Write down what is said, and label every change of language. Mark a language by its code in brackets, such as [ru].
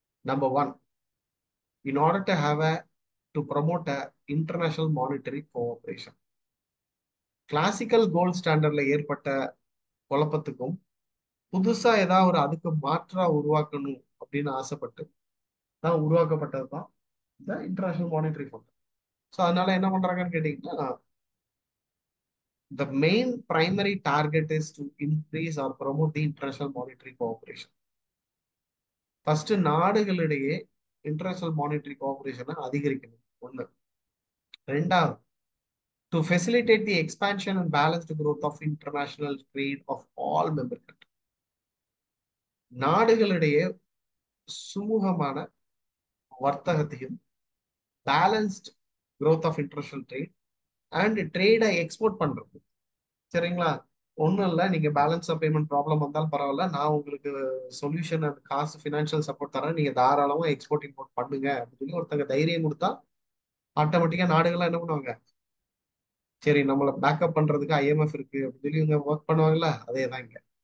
[en] Number one, in order to have a to promote a international monetary cooperation. [ta] Classical gold ஸ்டாண்டர்ட்ல ஏற்பட்ட குழப்பத்துக்கும் புதுசா ஏதாவது ஒரு அதுக்கு மாற்றா உருவாக்கணும் அப்படின்னு ஆசைப்பட்டு தான் உருவாக்கப்பட்டது தான் இந்த இன்டர்நேஷனல் மானிட்டரி ஃபண்ட். ஸோ அதனால என்ன பண்றாங்கன்னு கேட்டீங்கன்னா, [en] the main primary target is to increase or promote the international monetary cooperation. [ta] First நாடுகளிடையே இன்டர்நேஷனல் மானிட்டரி கோஆபரேஷனை அதிகரிக்கணும். ஒண்ணு. ரெண்டாவது, [en] to facilitate the expansion and balanced growth of international trade of all member countries. [ta] நாடுகளிடையே சுமூகமான வர்த்தகத்தையும் [en] balanced growth of international trade [ta] and ட்ரேடை export பண்றது. சரிங்களா? ஒன்றும் இல்லை, நீங்க பேலன்ஸ் ஆஃப் பேமெண்ட் ப்ராப்ளம் வந்தாலும் பரவாயில்ல, நான் உங்களுக்கு சொல்யூஷன் அண்ட் காசு ஃபினான்ஷியல் சப்போர்ட் தரேன், நீங்க தாராளமா எக்ஸ்போர்ட் இம்போர்ட் பண்ணுங்க அப்படின்னு சொல்லி ஒருத்தங்க தைரியம் கொடுத்தா ஆட்டோமேட்டிக்கா நாடுகள்லாம் என்ன பண்ணுவாங்க, சரி நம்மளை பேக்கப் பண்றதுக்கு ஐஎம்எஃப் இருக்கு அப்படின்னு சொல்லி இவங்க ஒர்க் பண்ணுவாங்கல்ல, அதே தான் இங்க.